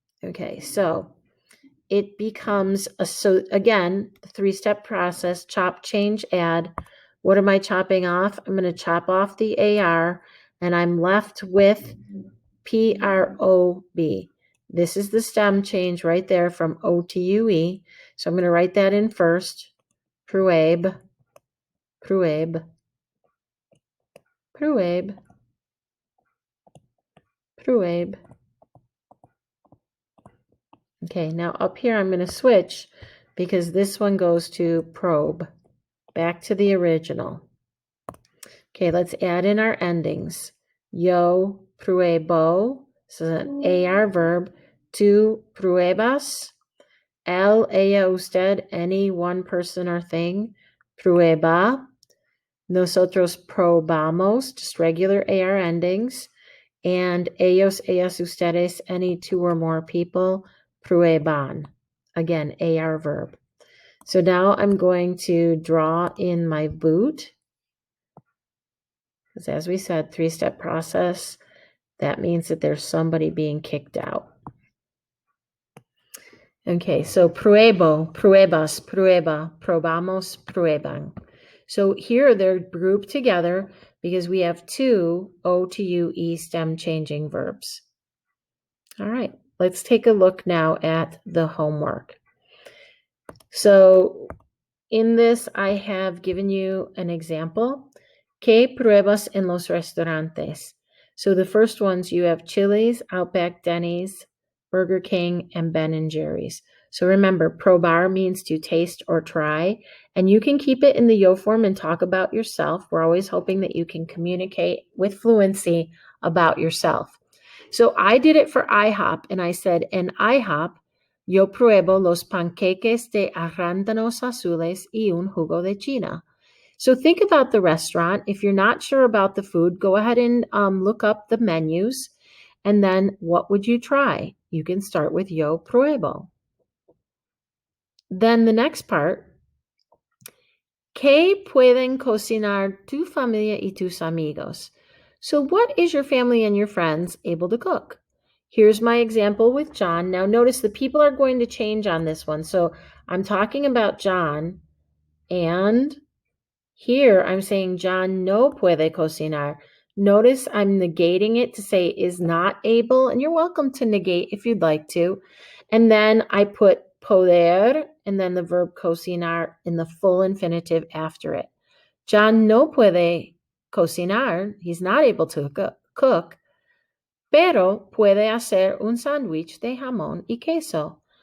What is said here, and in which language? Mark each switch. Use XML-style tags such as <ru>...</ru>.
<en>Okay, so it becomes again, the 3-step process: chop, change, add. What am I chopping off? I'm going to chop off the AR, and I'm left with PROB. This is the stem change right there from O to UE. So I'm going to write that in first.</en> <es>Prueb, prueb, prueb, prueb.</es> <en>Okay, now up here I'm going to switch because this one goes to probe. Back to the original. Okay, let's add in our endings.</en> <es>Yo pruebo,</es> <en>this is an AR verb.</en> <es>Tú pruebas. El, ella, usted,</es> <en>any one person or thing.</en> <es>Prueba. Nosotros probamos,</es> <en>just regular AR endings. And ellos, ellas, ustedes, any 2 or more people. Prueban. Again, AR verb. So now I'm going to draw in my boot. Because as we said, 3-step process. That means that there's somebody being kicked out.</en> <es>Okay, so pruebo, pruebas, prueba, probamos, prueban.</es> <en>So here they're grouped together because we have 2 O to UE stem changing verbs. All right, let's take a look now at the homework. So in this, I have given you an example.</en> <es>¿Qué pruebas en los restaurantes?</es> <en>So the first ones, you have Chili's, Outback, Denny's, Burger King, and Ben & Jerry's. So remember, probar means to taste or try, and you can keep it in the yo form and talk about yourself. We're always hoping that you can communicate with fluency about yourself. So I did it for IHOP, and I said,</en> <es>en IHOP, yo pruebo los panqueques de arándanos azules y un jugo de China.</es> <en>So think about the restaurant. If you're not sure about the food, go ahead and look up the menus. And then what would you try? You can start with</en> <es>yo pruebo.</es> <en>Then the next part,</en> <es>¿qué pueden cocinar tu familia y tus amigos?</es> <en>So what is your family and your friends able to cook? Here's my example with John. Now notice the people are going to change on this one. So I'm talking about John, and here I'm saying</en> <es>John no puede cocinar.</es> <en>Notice I'm negating it to say is not able, and you're welcome to negate if you'd like to. And then I put poder and then the verb cocinar in the full infinitive after it.</en> <es>John no puede cocinar.</es> <en>He's not able to cook,</en> <es>pero puede hacer un sándwich de jamón y queso.</es>